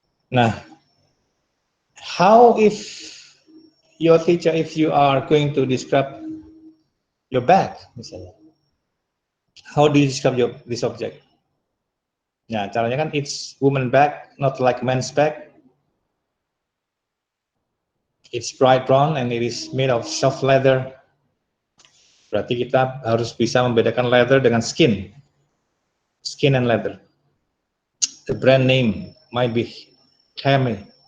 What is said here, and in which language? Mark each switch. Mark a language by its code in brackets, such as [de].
[en] Nah, how if your teacher, if you are going to describe your bag, [id] misalnya, [en] how do you describe this object? [id] Nah, caranya kan [en] it's woman bag, not like men's bag. It's bright brown and it is made of soft leather. [id] Berarti kita harus bisa membedakan leather dengan [en] skin and leather. The brand name might be Camry.